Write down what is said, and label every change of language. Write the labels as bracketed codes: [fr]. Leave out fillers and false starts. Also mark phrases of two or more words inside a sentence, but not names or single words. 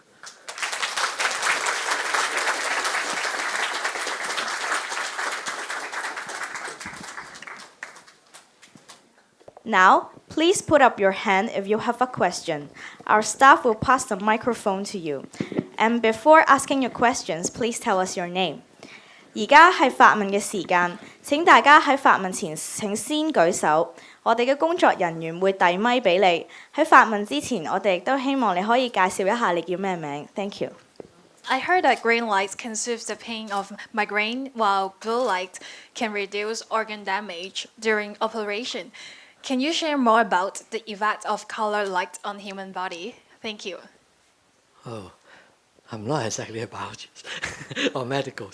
[en] Now, please put up your hand if you have a question. Our staff will pass the microphone to you. And before asking your questions, please tell us your name. [yue] 而家係發問嘅時間，請大家喺發問前請先舉手，我哋嘅工作人員會遞咪俾你。喺發問之前，我哋亦都希望你可以介紹一下你叫咩名。 [en] Thank you. I heard that green light can soothe the pain of migraine, while blue light can reduce organ damage during operation. Can you share more about the effect of color light on human body? Thank you. Oh, I'm not exactly a biologist or medicals.